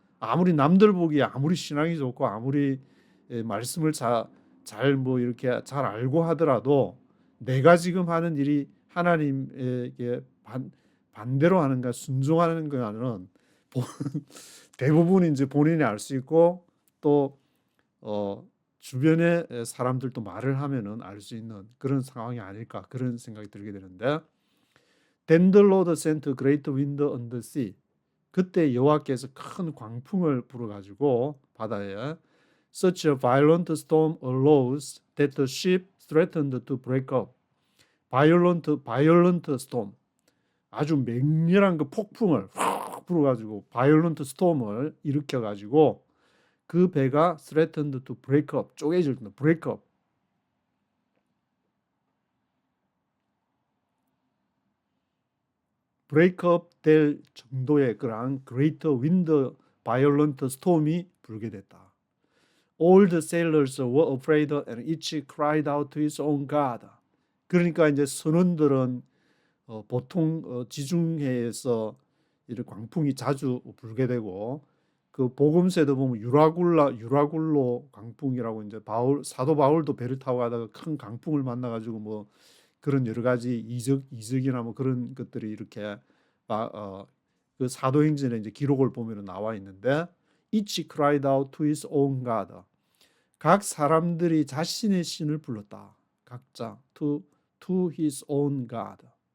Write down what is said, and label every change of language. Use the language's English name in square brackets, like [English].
[Korean] 아무리 남들 보기에 아무리 신앙이 좋고 아무리 말씀을 잘 뭐 이렇게 잘 알고 하더라도, 내가 지금 하는 일이 하나님에게 반대로 하는가 순종하는 거는 대부분 이제 본인이 알 수 있고, 또 주변의 사람들도 말을 하면은 알 수 있는 그런 상황이 아닐까, 그런 생각이 들게 되는데, [English] Then the Lord sent a great wind on the sea. [Korean] 그때 여호와께서 큰 광풍을 불어가지고 바다에, [English] such a violent storm arose that the ship threatened to break up. [Korean] violent storm, 아주 맹렬한 그 폭풍을 확 불어가지고 violent storm을 일으켜가지고 그 배가 [English] threatened to break up, [Korean] 쪼개질 때 break up. break up 될 정도의 그런 great wind, violent storm이 불게 됐다. [English] All the sailors were afraid and each cried out to his own God. [Korean] 그러니까 이제 선원들은 보통 지중해에서 이런 광풍이 자주 불게 되고, 그 복음서에도 보면 유라굴로 광풍이라고, 이제 사도 바울도 배를 타고 가다가 큰 강풍을 만나가지고 뭐 그런 여러 가지 이적이나 뭐 그런 것들이 이렇게 그 사도행전에 이제 기록을 보면 나와 있는데 [English] each cried out to his own God. [Korean] 각 사람들이 자신의 신을 불렀다. 각자 [English] to his own God.